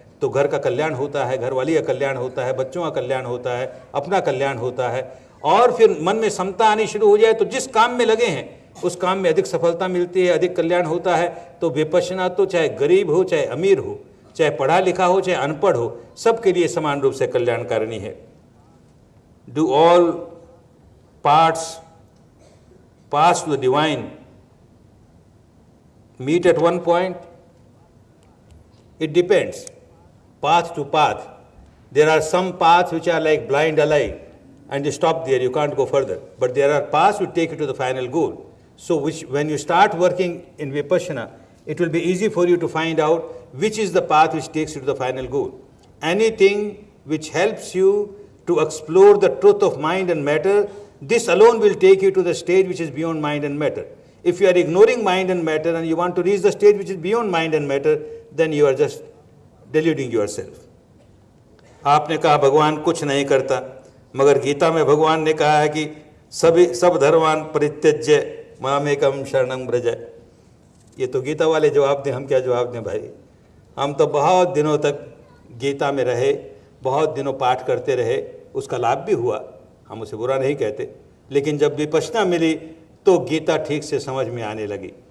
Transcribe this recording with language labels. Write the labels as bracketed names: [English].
[Hindi] तो घर का कल्याण होता है, घरवाली का कल्याण होता है, बच्चों का कल्याण होता है, अपना कल्याण होता है। और फिर मन में समता आनी शुरू हो जाए तो जिस काम में लगे हैं उस काम में अधिक सफलता मिलती है, अधिक कल्याण होता है। तो विपश्यना तो चाहे गरीब हो, चाहे अमीर हो, चाहे पढ़ा लिखा हो, चाहे अनपढ़ हो, सबके लिए समान रूप से कल्याणकारिणी है। [English] Do all parts pass to the divine meet at one point? It depends, path to path. There are some paths which are like blind alley and you stop there, you can't go further. But there are paths which take you to the final goal. So when you start working in Vipassana, it will be easy for you to find out which is the path which takes you to the final goal. Anything which helps you to explore the truth of mind and matter, this alone will take you to the stage which is beyond mind and matter. If you are ignoring mind and matter and you want to reach the stage which is beyond mind and matter, then you are just deluding yourself. [Hindi] आपने कहा भगवान कुछ नहीं करता, मगर गीता में भगवान ने कहा है कि [Sanskrit] सब धर्मान परित्यज्य मामेकम शरणं व्रज। [Hindi] ये तो गीता वाले जवाब दें, हम क्या जवाब दें भाई। हम तो बहुत दिनों तक गीता में रहे, बहुत दिनों पाठ करते रहे, उसका लाभ भी हुआ, हम उसे बुरा नहीं कहते, लेकिन जब विपश्यना मिली तो गीता ठीक से समझ में आने लगी।